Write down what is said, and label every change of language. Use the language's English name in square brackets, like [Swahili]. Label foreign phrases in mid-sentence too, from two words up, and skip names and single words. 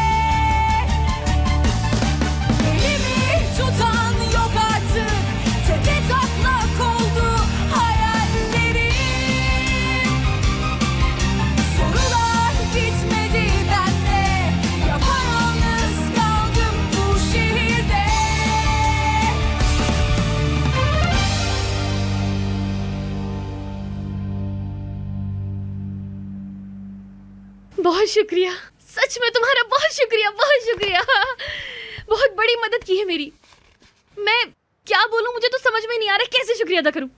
[Turkish] Elimi tutan yok artık, tepe taklak oldu hayallerim. Sorular bitmedi bende, yapayalnız kaldım bu şehirde. [Hindi] बहुत शुक्रिया, सच में तुम्हारा बहुत शुक्रिया, बहुत शुक्रिया। बहुत बड़ी मदद की है मेरी। मैं क्या बोलूं, मुझे तो समझ में नहीं आ रहा कैसे शुक्रिया अदा करूं।